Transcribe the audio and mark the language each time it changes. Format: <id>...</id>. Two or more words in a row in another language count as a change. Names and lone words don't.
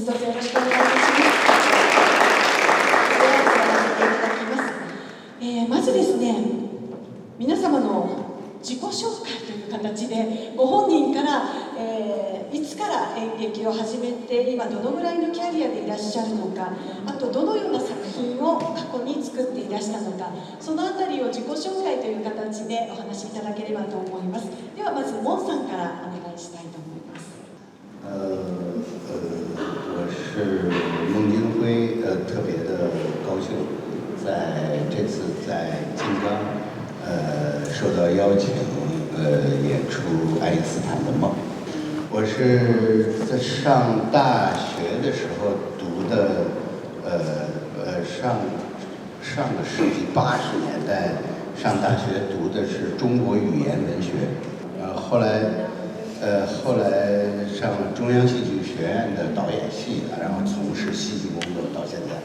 <ja>どうぞよろしくお願いいたします。まずですね、皆様の自己紹介という形でご本人から、いつから演劇を始めて今どのぐらいのキャリアでいらっしゃるのか、あとどのような作品を過去に作っていらしたのか、そのあたりを自己紹介という形でお話しいただければと思います。ではまずモンさんからお願いしたいと思います。</ja> <zh>我是孟京辉，特别的高兴，在这次在晋江，受到邀请，演出《爱因斯坦的梦》。我是在上大学的时候读的，上个世纪80年代上大学读的是中国语言文学，后来上了中央戏剧学院的导演系，然后从事戏剧工作到现在。</zh>